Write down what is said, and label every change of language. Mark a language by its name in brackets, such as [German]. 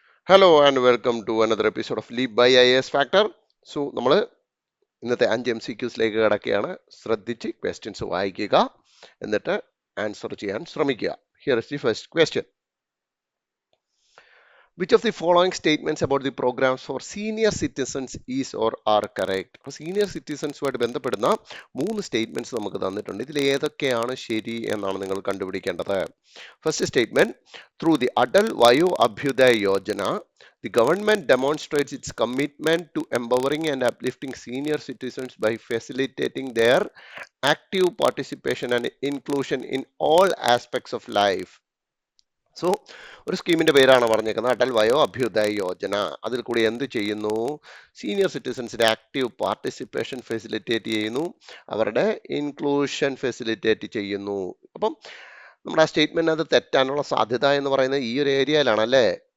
[English] Hello and welcome to another episode of Leap by IAS Factor. So [Malayalam] നമ്മൾ ഇന്നത്തെ 5 MCQസിലേക്ക് കിടക്കുകയാണ്. ശ്രദ്ധിച്ച് ക്വസ്റ്റ്യൻസ് വായിക്കുക, എന്നിട്ട് ആൻസർ ചെയ്യാൻ ശ്രമിക്കുക. [English] Here is the first question. Which of the following statements about the programs for senior citizens is or are correct? [Malayalam] അപ്പോൾ senior സിറ്റിസൺസുമായിട്ട് ബന്ധപ്പെടുന്ന 3 സ്റ്റേറ്റ്മെന്റ്സ് നമുക്ക് തന്നിട്ടുണ്ട്. ഇതിൽ ഏതൊക്കെയാണ് ശരി എന്നാണ് നിങ്ങൾ കണ്ടുപിടിക്കേണ്ടത്. [English] First statement, through the Atal Vayo Abhyudaya Yojana the government demonstrates its commitment to empowering and uplifting senior citizens by facilitating their active participation and inclusion in all aspects of life. [Malayalam] So ഒരു സ്കീമിന്റെ പേരാണ് പറഞ്ഞേക്കുന്നത്, അടൽ വയോ അഭ്യുദയ യോജന. അതിൽ കൂടി എന്ത് ചെയ്യുന്നു? സീനിയർ സിറ്റിസൺസിന്റെ ആക്റ്റീവ് പാർട്ടിസിപ്പേഷൻ ഫെസിലിറ്റേറ്റ് ചെയ്യുന്നു, അവരുടെ inclusion facilitate ചെയ്യുന്നു. അപ്പം നമ്മുടെ ആ സ്റ്റേറ്റ്മെന്റ് അത് തെറ്റാനുള്ള സാധ്യത എന്ന് പറയുന്നത് ഈ ഒരു ഏരിയയിലാണ് അല്ലേ.